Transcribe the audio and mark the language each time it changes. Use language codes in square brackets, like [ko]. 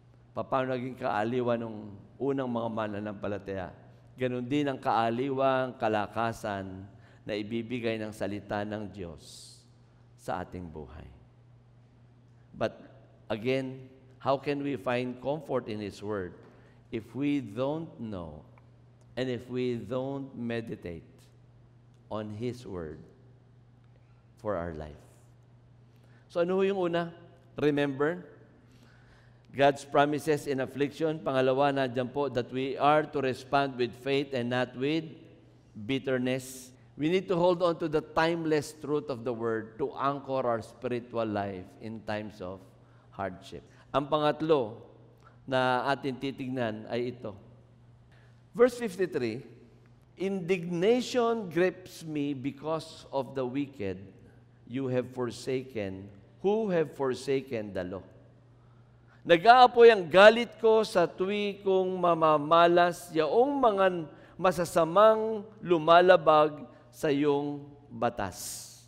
[tl] Paano naging kaaliwan ng unang mga mananampalataya? Ganon din ang kaaliwang kalakasan na ibibigay ng salita ng Diyos sa ating buhay. [en] But again, how can we find comfort in His Word if we don't know and if we don't meditate on His Word for our life? [tl] So ano yung una? [en] Remember, God's promises in affliction. [tl] Pangalawa, nandiyan po, [en] that we are to respond with faith and not with bitterness. We need to hold on to the timeless truth of the Word to anchor our spiritual life in times of hardship. [tl] Ang pangatlo na ating titignan ay ito. [en] Verse 53, indignation grips me because of the wicked you have forsaken, who have forsaken the law. [tl] Nag-aapoy ang galit ko sa tuwi kong mamamalas yaong mga masasamang lumalabag sa iyong batas.